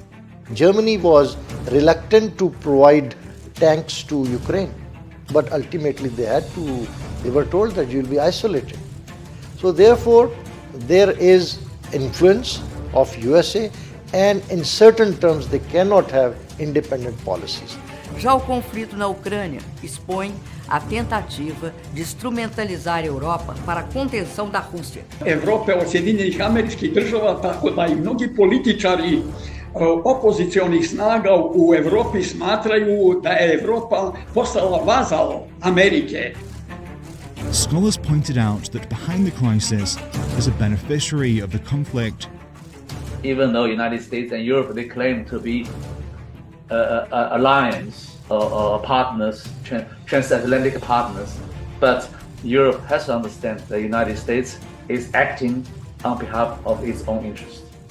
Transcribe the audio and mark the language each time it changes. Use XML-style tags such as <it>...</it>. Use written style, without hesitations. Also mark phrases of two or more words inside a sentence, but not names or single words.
<en>Germany was reluctant to provide tanks to Ukraine, but ultimately they were told that you'll be isolated. So therefore, there is influence of USA, and in certain terms they cannot have independent policies.</en> <pt>Já o conflito na Ucrânia expõe a tentativa de instrumentalizar a Europa para a contenção da Rússia.</pt> <sr>Evrope od Sjedinjenih Američkih Država, tako da i mnogi političari opozicionih snaga u Evropi smatraju da je Evropa postala vazal Amerike.</sr> <en>Scholars pointed out that behind the crisis is a beneficiary of the conflict. Even though United States and Europe, they claim to be alliance or partners, transatlantic partners, but Europe has to understand the United States is acting on behalf of its own interests.</en>